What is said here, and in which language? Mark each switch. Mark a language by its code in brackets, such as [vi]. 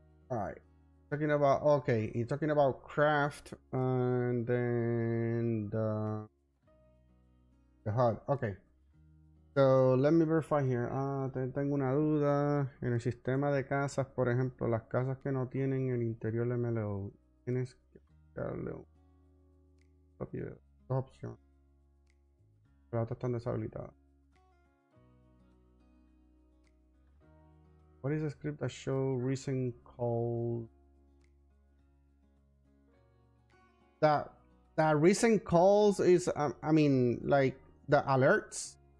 [en] All right. Talking about, okay, you're talking about craft and then the HUD. Okay. So let me verify here. [es] Tengo una duda. En el sistema de casas, por ejemplo, las casas que no tienen el interior MLO, tienes que darle un propiedad. Dos opciones. Las otras están deshabilitadas. [en] What is the script that show recent calls? That recent calls is, I mean, like the alerts.